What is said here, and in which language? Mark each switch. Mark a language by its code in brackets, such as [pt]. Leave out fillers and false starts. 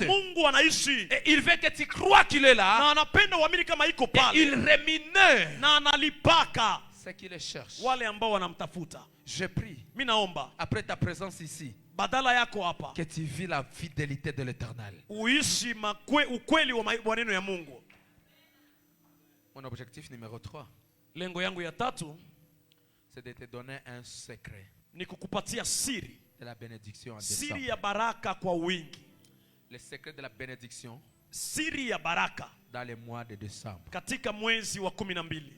[sw] Mungu anaishi. [fr] Et il veut que tu crois qu'il est là. [sw] Na anapenda uamini kama iko [fr] Et [sw] pale. [fr] il rémunère [sw] Na analipaka [fr] ceux qui le cherchent. [sw] wale ambao wanamtafuta. [fr] Je prie, [sw] Mimi naomba [fr] après ta présence ici, [sw] badala yako hapa [fr] que tu vis la fidélité de l'Éternel. [sw] uishi ukweli wa maneno ya Mungu. [fr] Mon objectif numéro 3, [sw] Lengo yangu ya tatu [fr] c'est de te donner un secret [sw] ni kukupatia siri. [fr] de la bénédiction en [sw] Siri [fr] décembre. [sw] ya baraka kwa wingi. [fr] Le secret de la bénédiction [sw] Siri ya baraka [fr] dans le mois de décembre. [sw] katika mwezi wa 12.